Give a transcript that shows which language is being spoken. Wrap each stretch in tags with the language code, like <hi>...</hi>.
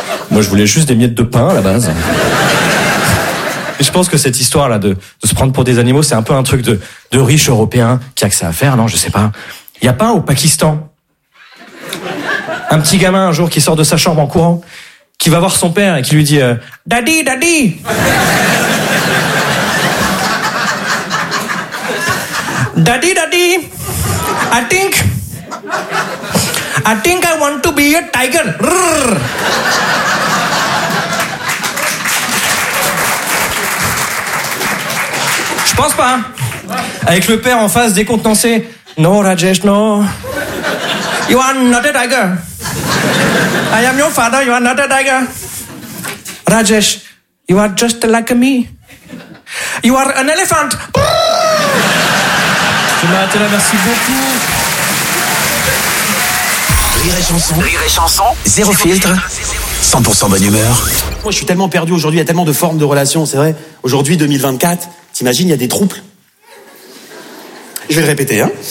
<fr>Moi, je voulais juste des miettes de pain à la base. Et je pense que cette histoire-là de se prendre pour des animaux, c'est un peu un truc de riche européen qui a que ça à faire, non? Je sais pas. Il y a pas un au Pakistan. Un petit gamin, un jour, qui sort de sa chambre en courant, qui va voir son père et qui lui dit «</fr> <en>Daddy, daddy !» « Daddy, daddy, I think I want to be a tiger !»</en> <fr>Je pense pas. Avec le père en face décontenancé.</fr> <en>No, Rajesh, no. You are not a tiger. I am your father, you are not a tiger. Rajesh, you are just like me. You are an elephant.</en> <fr>Tu m'as arrêté là, merci beaucoup. Rire et chanson. Rire et chanson. Zéro filtre. 100% bonne humeur. Moi, je suis tellement perdu aujourd'hui, il y a tellement de formes de relations, c'est vrai. Aujourd'hui, 2024. T'imagines, il y a des troubles. Je vais le répéter, hein.</fr>